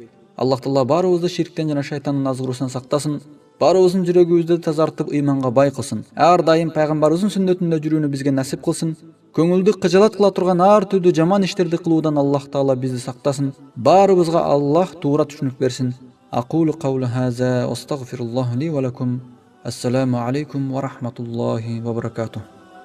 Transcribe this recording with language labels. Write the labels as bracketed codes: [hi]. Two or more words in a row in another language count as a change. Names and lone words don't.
[ky] Аллах Таала баарыбызды ширктен жана шайтандын азгыруусунан сактасын, баарыбыздын жүрөгүбүздү тазартып ыйманга бай кылсын. Ар дайым пайгамбарыбыздын сүннөтүндө жүрүүнү бизге насип кылсын. Көңүлдү кыжалат кыла турган ар түрдүү жаман иштерди кылуудан Аллах Таала бизди сактасын. Баарыбызга Аллах туура түшүнүк берсин. [ar] أقول قولي هذا وأستغفر الله لي ولكم. السلام عليكم ورحمة الله وبركاته.